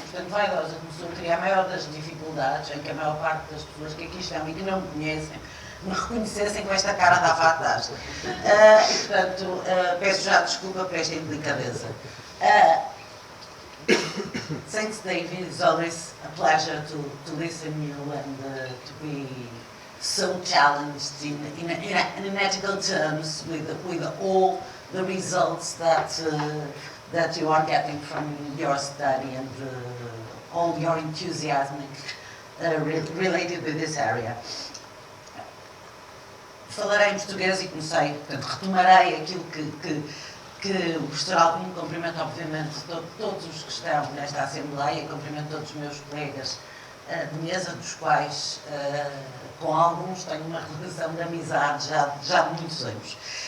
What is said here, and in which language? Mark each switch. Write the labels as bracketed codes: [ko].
[pt] Portanto, vaidosa começou a criar a maior das dificuldades em que a maior parte das pessoas que aqui estão e que não me conhecem me reconhecessem com esta cara de avatar. E, portanto, peço já desculpa por esta indelicadeza. [en] Thanks, David. It's always a pleasure to listen to you and to be so challenged in ethical terms with all the results that you are getting from your study and all your enthusiasm related with this area. [pt] Falarei em português e comecei, portanto, retomarei aquilo que o professor Albino, cumprimento obviamente todos os que estão nesta Assembleia, cumprimento todos os meus colegas de mesa, dos quais com alguns tenho uma relação de amizade já de muitos anos.